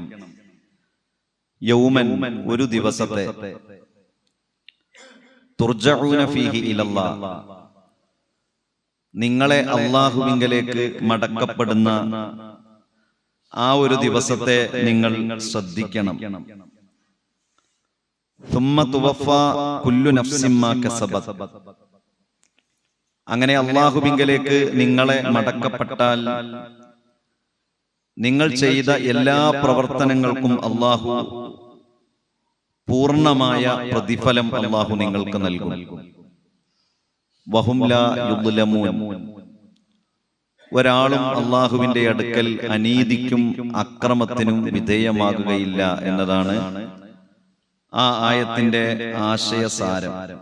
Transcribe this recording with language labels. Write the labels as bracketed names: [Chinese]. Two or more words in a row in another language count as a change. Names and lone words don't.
[Malayalam] യൗമൻ, ഒരു ദിവസത്തെ, [Arabic] ترجعون فيه إلى الله, [Malayalam] നിങ്ങളെ അല്ലാഹുവിങ്കലേക്ക് മടക്കപ്പെടുന്ന ആ ഒരു ദിവസത്തെ നിങ്ങൾ ശ്രദ്ധിക്കണം. [Arabic] ثم توفى كل نفس ما كسبت, [Malayalam] അങ്ങനെ അല്ലാഹുവിങ്കലേക്ക് നിങ്ങളെ മടക്കപ്പെട്ടാൽ നിങ്ങൾ ചെയ്ത എല്ലാ പ്രവർത്തനങ്ങൾക്കും അല്ലാഹു പൂർണ്ണമായ പ്രതിഫലം അല്ലാഹു നിങ്ങൾക്ക് നൽകും. [Arabic] وهم لا يظلمون, [Malayalam] ഒരാളും അല്ലാഹുവിന്റെ അടുക്കൽ അനീതിക്കും അക്രമത്തിനും വിധേയമാകുകയില്ല എന്നതാണ് ആ ആയത്തിന്റെ ആശയസാരം.